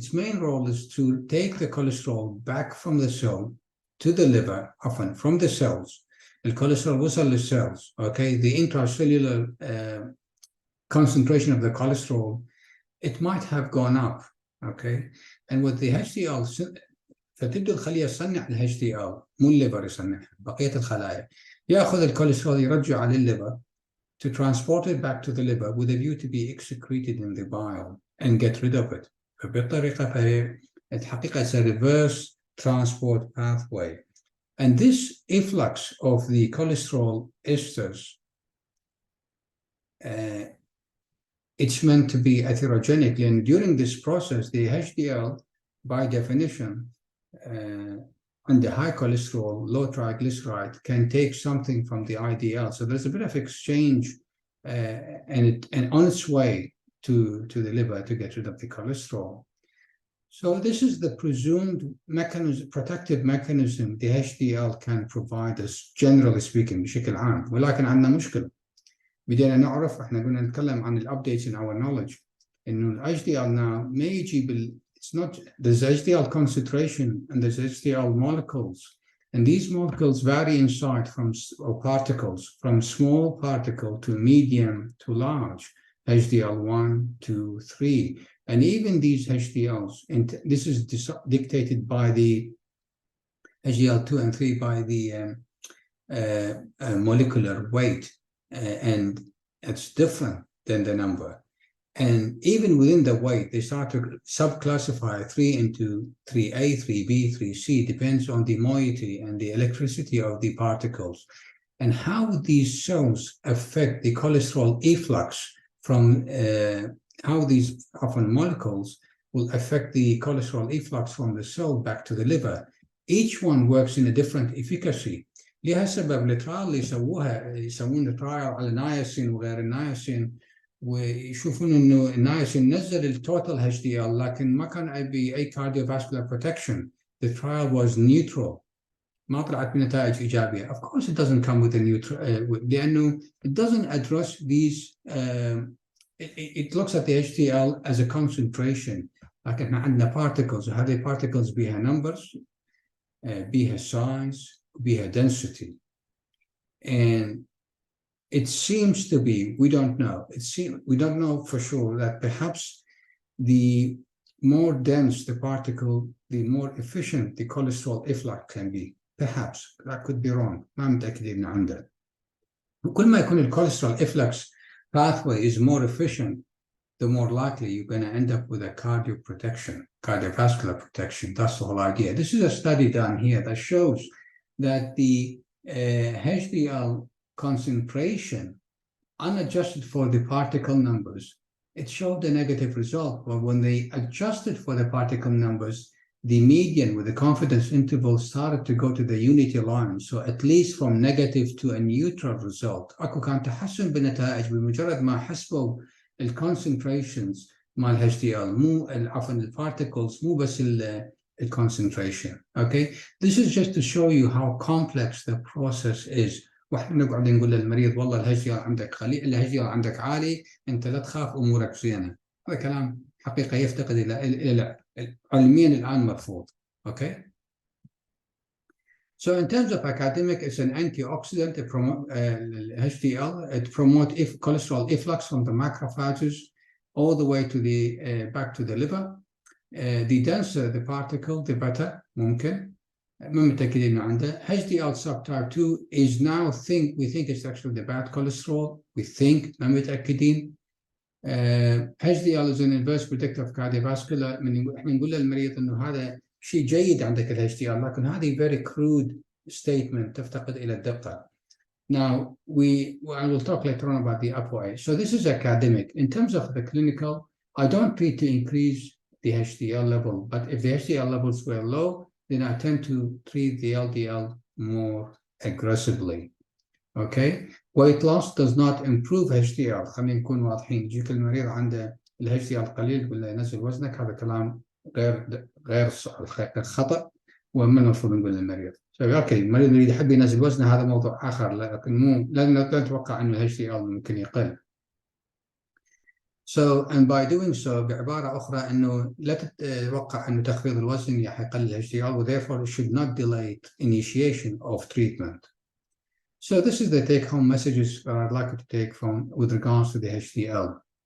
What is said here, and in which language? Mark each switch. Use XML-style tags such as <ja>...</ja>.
<en>Its main role is to take the cholesterol back from the cell to the liver, often from the cells. The cholesterol</en> <ar>وصل</ar> <en>للcells, okay? The intracellular concentration of the cholesterol, it might have gone up, okay? And with the HDL,</en> <ar>فتبدأ الخلية تصنع ال HDL, مو الليفر يصنعها, بقية الخلايا. يأخذ الكوليسترول يرجع للليفر</ar> <en>to transport it back to the liver with a view to be excreted in the bile and get rid of it.</en> <ar>فبالطريقة فهي الحقيقة</ar> <en>it's a reverse transport pathway. And this efflux of the cholesterol esters, it's meant to be atherogenic, and during this process, the HDL, by definition, under high cholesterol, low triglyceride, can take something from the IDL. So there's a bit of exchange and on its way to the liver to get rid of the cholesterol. So this is the presumed mechanism, protective mechanism the HDL can provide us, generally speaking,</en> <ar>بشكل عام. ولكن عندنا مشكلة. بدينا نعرف, احنا قلنا نتكلم عن</ar> <en>updates in our knowledge.</en> <ar>إنه ال</ar> <en>HDL now</en> <ar>ما يجي</ar> <en>it's not, there's HDL concentration and there's HDL molecules. And these molecules vary in size or particles, from small particle to medium to large, HDL 1, 2, 3. And even these HDLs, and this is dictated by the HDL 2 and 3 by the molecular weight, and it's different than the number. And even within the weight, they start to subclassify 3 into 3A, 3B, 3C, depends on the moiety and the electricity of the particles, and how these cells affect the cholesterol efflux from how these often molecules will affect the cholesterol efflux from the cell back to the liver. Each one works in a different efficacy.</en> <ar>لهالسبب الترايل اللي يسوون الترايل على النياسين وغير النياسين ويشوفون انه الناس نزل التوتال HDL لكن ما كان اي</ar> <en>cardiovascular protection. The trial was neutral.</en> <ar>ما طلعت بنتائج ايجابيه.</ar> <en>Of course it doesn't come with a neutral</en> <ar>لانه</ar> <en>it doesn't address these it looks at the HDL as a concentration.</en> <ar>لكن احنا عندنا particles وهذه particles بيها numbers بيها size بيها density.</ar> <en>And it seems to be, we don't know, we don't know for sure that perhaps the more dense the particle, the more efficient the cholesterol efflux can be. Perhaps, that could be wrong.</en> <ar>ما متأكدين عن ده. وكل ما يكون ال</ar> <en>cholesterol efflux pathway is more efficient, the more likely you're going to end up with a cardiovascular protection. That's the whole idea. This is a study done here that shows that the HDL concentration, unadjusted for the particle numbers, it showed a negative result. But when they adjusted for the particle numbers, the median with the confidence interval started to go to the unity line. So at least from negative to a neutral result.</en> <ar>أكو كان تحسن بالنتائج بمجرد ما حسبوا ال concentrations مال HDL مو عفوا ال particles مو بس ال concentration.</ar> <en>Okay, this is just to show you how complex the process is.</en> <ar>واحنا نقعد نقول للمريض والله الHDL عندك الHDL عندك عالي، انت لا تخاف امورك زينه. هذا كلام حقيقه يفتقد الى علميا الان مرفوض.</ar> <en>Okay. So in terms of academic, it's an antioxidant. It promotes HDL. It promotes cholesterol efflux from the macrophages all the way to the back to the liver. The denser the particle, the better.</en> <ar>ممكن. ما متأكدين إنه عنده.</ar> <en>HDL subtype 2 is now we think it's actually the bad cholesterol. We think</en> <ar>ما متأكدين.</ar> <en>HDL is an inverse predictor of cardiovascular.</en> <ar>احنا نقول للمريض إنه هذا شيء جيد عندك ال HDL، لكن هذه</ar> <en>very crude statement</en> <ar>تفتقد إلى الدقة.</ar> <en>Now I will talk later on about the ApoA. So this is academic. In terms of the clinical, I don't treat to increase the HDL level, but if the HDL levels were low, then I tend to treat the LDL more aggressively. Okay, weight loss does not improve HDL.</en> <ar>خلينا نكون واضحين. يجيك المريض عنده ال HDL قليل يقول له ينزل وزنك، هذا كلام غير خطأ وما المفروض نقول للمريض. اوكي، المريض اللي يحب ينزل وزنه هذا موضوع آخر، لكن مو لا نتوقع انه ال HDL ممكن يقل.</ar> <en>So, and by doing so,</en> <ar>بعبارة أخرى إنه لا تتوقع إنه تخفيض الوزن يقلل ال</ar> <en>HDL, and therefore it should not delay initiation of treatment. So this is the take-home messages that I'd like you to take from with regards to the HDL.</en>